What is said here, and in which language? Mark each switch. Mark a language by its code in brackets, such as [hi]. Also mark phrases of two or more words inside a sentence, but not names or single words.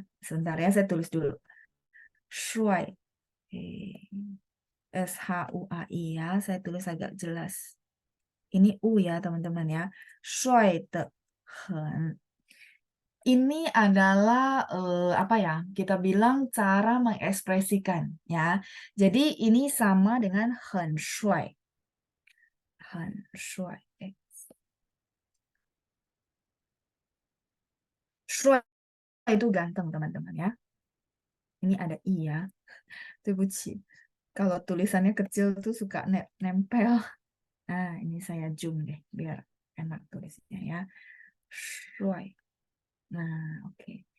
[id] Sebentar ya, saya tulis dulu. 帅, SHUAI ya, saya tulis agak jelas. Ini U ya teman-teman ya. [zh] 帅得很. [id] ini adalah apa ya? Kita bilang cara mengekspresikan ya. Jadi ini sama dengan [zh] 很帅，很帅。 [id] 帅 itu ganteng teman-teman ya. Ini ada i ya. [zh] 对不起. [id] Kalau tulisannya kecil tuh suka nempel. Nah, ini saya zoom deh biar enak tulisnya ya. 帅. Nah, oke.